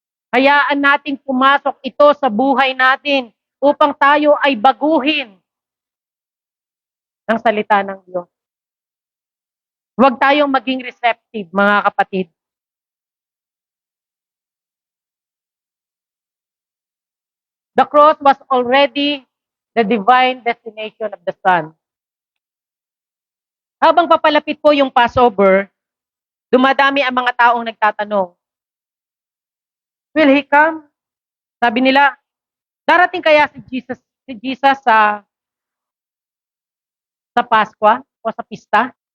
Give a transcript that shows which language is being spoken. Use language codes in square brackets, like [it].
[tl] Hayaan nating pumasok ito sa buhay natin upang tayo ay baguhin ng salita ng Diyos. Huwag tayong maging receptive, mga kapatid. [en] The cross was already the divine destination of the Son. [tl] Habang papalapit po yung Passover, dumadami ang mga taong nagtatanong, [en] will He come? [tl] Sabi nila, darating kaya si Jesus sa Paskwa o sa pista?